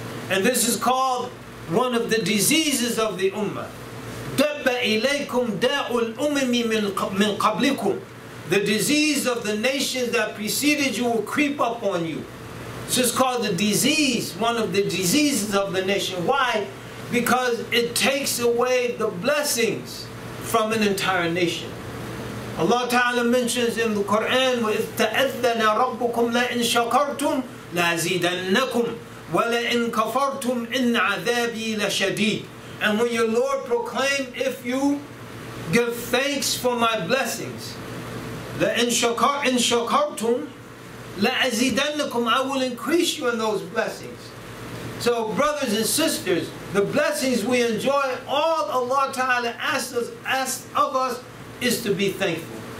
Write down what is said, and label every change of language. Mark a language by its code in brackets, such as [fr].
[en] And this is called one of the diseases of the Ummah. The disease of the nations that preceded you will creep up on you. So it's called the disease, one of the diseases of the nation. Why? Because it takes away the blessings from an entire nation. Allah Ta'ala mentions in the Quran, [ar] وَإِذْ تَأَذَّنَ رَبُّكُمْ لَإِنْ شَكَرْتُمْ لَأَزِيدَنَّكُمْ وَلَإِنْ كَفَرْتُمْ إِنَّ عَذَابِي لَشَدِيدٌ. [en] And when your Lord proclaimed, if you give thanks for my blessings, [ar] لَإِنْ شَكَرْتُمْ لَأَزِيدَنَّكُمْ, [en] I will increase you in those blessings. So brothers and sisters, the blessings we enjoy, all Allah Ta'ala asks of us is to be thankful.